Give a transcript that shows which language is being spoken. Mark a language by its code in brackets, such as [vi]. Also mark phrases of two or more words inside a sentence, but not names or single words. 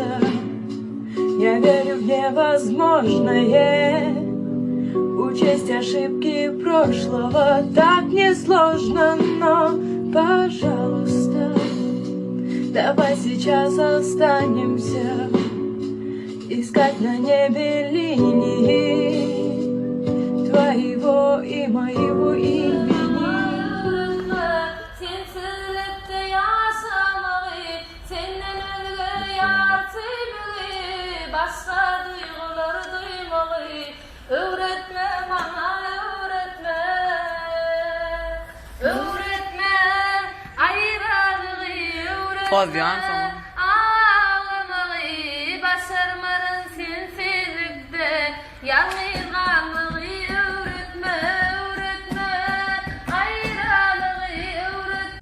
[ru] Я верю в невозможное, учесть ошибки прошлого так несложно, но, пожалуйста, давай сейчас останемся искать на небе линии твоего и моего имени. [tr] Öğretme bana, öğretme, öğretme, ayrılığı öğretme, ağlamayı, başarmanın sensizlikte, yalnızlığı öğretme, öğretme, ayrılığı öğretme.